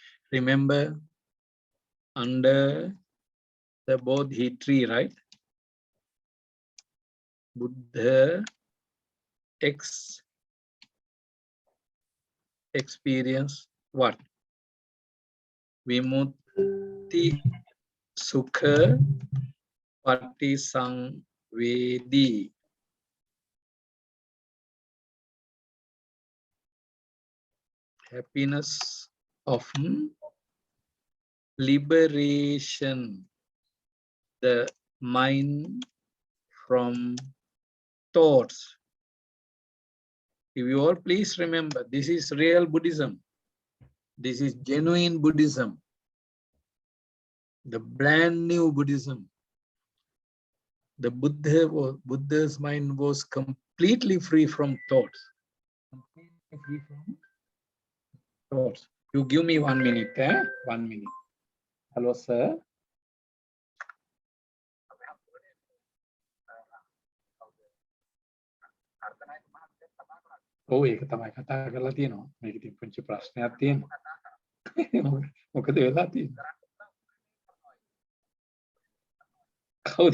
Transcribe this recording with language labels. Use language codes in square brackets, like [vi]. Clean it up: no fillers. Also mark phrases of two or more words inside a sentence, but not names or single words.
[en] remember under the Bodhi tree, right? Buddha experience what? [pi] Vimutti sukha patisangvedi. [en] Happiness of liberation, the mind from thoughts. If you all please remember, this is real Buddhism. This is genuine Buddhism. The brand new Buddhism. The Buddha's mind was completely free from thoughts. Completely free from thoughts. You give me 1 minute, 1 minute. Hello, sir. [si] Oh, ඒක තමයි කතා කරලා තියෙනවා. මේක ඉතින් පුංචි ප්‍රශ්නයක් තියෙනවා. මොකද වෙලා තියෙන්නේ? කවුද?